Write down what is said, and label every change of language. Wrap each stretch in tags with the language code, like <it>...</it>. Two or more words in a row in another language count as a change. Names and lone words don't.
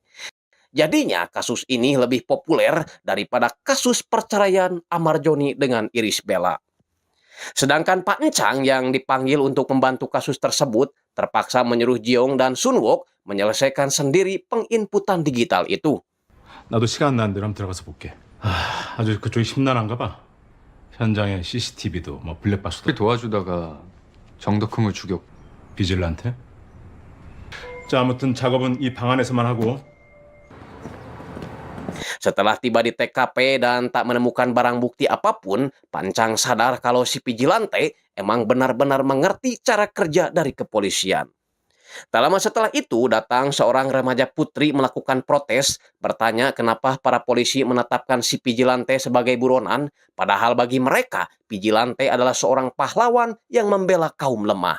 <id>Jadinya kasus ini lebih populer daripada kasus perceraian Amarjoni dengan Irish Bella. Sedangkan Pak Encang yang dipanggil untuk membantu kasus tersebut terpaksa menyuruh Jiong dan Sunwook menyelesaikan sendiri penginputan digital itu.</id> <ko>나도 시간 난 대로 한번 들어가서 볼게. 아주 그쪽이 심란한가 봐. 현장에 CCTV도 뭐 블랙박스도 도와주다가 정덕흥을 죽였고. 비질란테. 자, 아무튼 작업은 이 방 안에서만 하고.</ko> <id>Setelah tiba di TKP dan tak menemukan barang bukti apapun, Pancang sadar kalau si Vigilante emang benar-benar mengerti cara kerja dari kepolisian. Tak lama setelah itu, datang seorang remaja putri melakukan protes, bertanya kenapa para polisi menetapkan si Vigilante sebagai buronan, padahal bagi mereka, Vigilante adalah seorang pahlawan yang membela kaum lemah.</id>